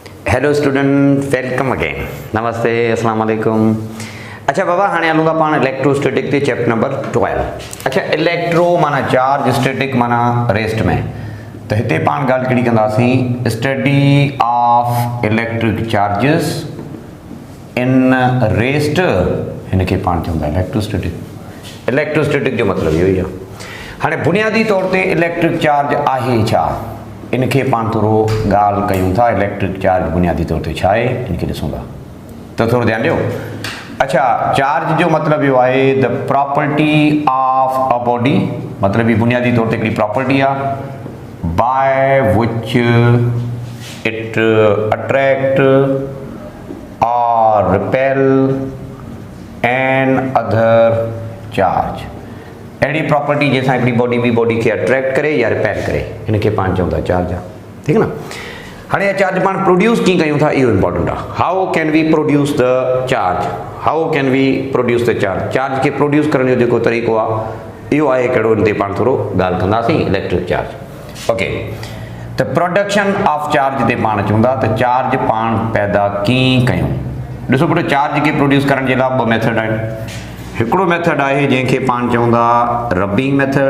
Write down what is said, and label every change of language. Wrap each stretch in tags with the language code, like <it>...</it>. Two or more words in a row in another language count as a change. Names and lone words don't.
<en>Hello student, welcome again. नमस्ते,</en> <ar>السلام عليكم.</ar> <sd>अच्छा बाबा, हाँ हलूंगा पान इलेक्ट्रोस्टैटिक ते</sd> <en>chapter number</en> <sd>12। अच्छा, इलेक्ट्रो माना चार्ज, स्टैटिक माना रेस्ट में। तो हिते पान गाल कड़ी कंदासीं</sd> <en>study of electric charges in rest.</en> <sd>इनके पान चवंदा इलेक्ट्रोस्टैटिक। इलेक्ट्रोस्टैटिक जो मतलब इहो ई आहे। हाणे बुनियादी तौर ते</sd> <en>electric charge</en> <sd>आहे छा, इनके पान थोरो ॻाल्हि कयूं था।</sd> <en>electric charge</en> <sd>बुनियादी तौर ते छा आहे, इनके ॾिसूं था। तो थोरो ध्यानु ॾियो। अच्छा, चार्ज जो मतलब इहो आहे</sd> <en>the property of a body,</en> <sd>मतलब ही बुनियादी तौर ते हिकिड़ी प्रॉपर्टी आहे</sd> <en>by which it attract or repel an other charge.</en> <sd>अहिड़ी प्रॉपर्टी जैसा हिकिड़ी बॉडी खे अट्रैक्ट करे या रिपेल करे, इनके पाण चवंदा चार्ज आहे।</sd> <hi>ठीक है ना।</hi> <sd>हाणे चार्ज पाण प्रोड्यूस कीअं कयूं था, इहो इंपॉर्टेंट आहे।</sd> <en>How can we produce the charge, how can we produce the charge.</en> <sd>चार्ज खे प्रोड्यूस करण जो जेको तरीक़ो आहे इहो आहे कहिड़ो, इन ते पाण थोरो ॻाल्हि कंदासीं।</sd> <en>Electric charge, okay.</en> <sd>त</sd> <en>production of charge</en> <sd>ते पाण चवंदा त चार्ज पाण पैदा कीअं कयूं। ॾिसो पुटु, चार्ज खे प्रोड्यूस करण जे लाइ ॿ मेथड आहिनि। हिकिड़ो मेथड आहे जंहिंखे पाण चवंदा</sd> <en>rubbing method.</en>